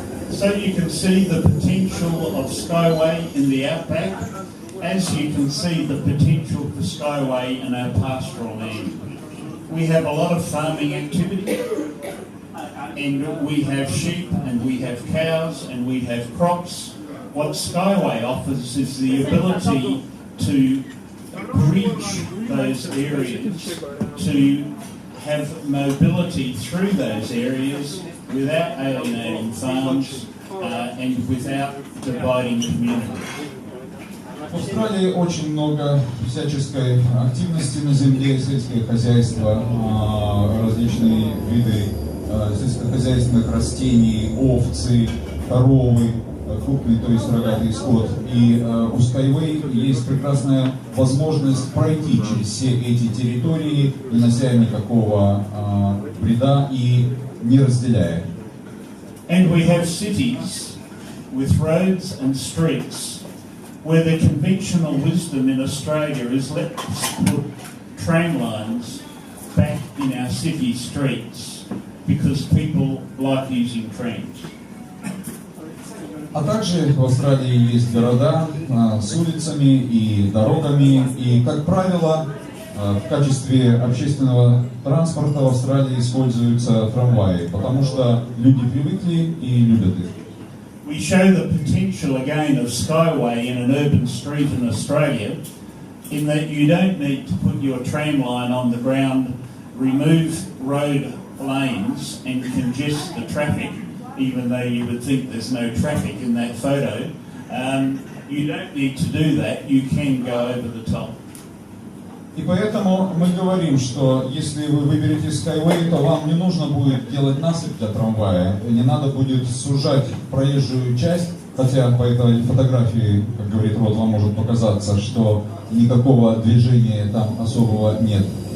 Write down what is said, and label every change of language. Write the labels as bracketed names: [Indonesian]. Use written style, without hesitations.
[English] So you can see the potential of SkyWay in the outback, as you can see the potential for SkyWay in our pastoral land. We have a lot of farming activity, and we have sheep, and we have cows, and we have crops. What SkyWay offers is the ability to bridge those areas to have mobility through those areas without alienating farms and without dividing communities. [Russian] В Австралии очень много всяческой активности на земле, сельское хозяйство, различные виды сельскохозяйственных растений, овцы, коровы, крупный, то есть рогатый скот. И у SkyWay есть прекрасная возможность пройти через все эти территории, не нося никакого вреда и не разделяя. [English] And we have cities with roads and streets where the conventional wisdom in Australia is let's put tram lines back in our city streets because people like using trams. [Russian] А также в Австралии есть города с улицами и дорогами, и, как правило, в качестве общественного транспорта в Австралии используются трамваи, потому что люди привыкли и любят их. [English] We show the potential again of SkyWay in an urban street in Australia, in that you don't need to put your tram line on the ground, remove road lanes and congest the traffic, even though you would think there's no traffic in that photo. You don't need to do that, you can go over the top. [Russian] И поэтому мы говорим, что если вы выберете SkyWay, то вам не нужно будет делать насыпь для трамвая, не надо будет сужать проезжую часть, хотя по этой фотографии, как говорит Род, вам может показаться, что никакого движения там особого нет.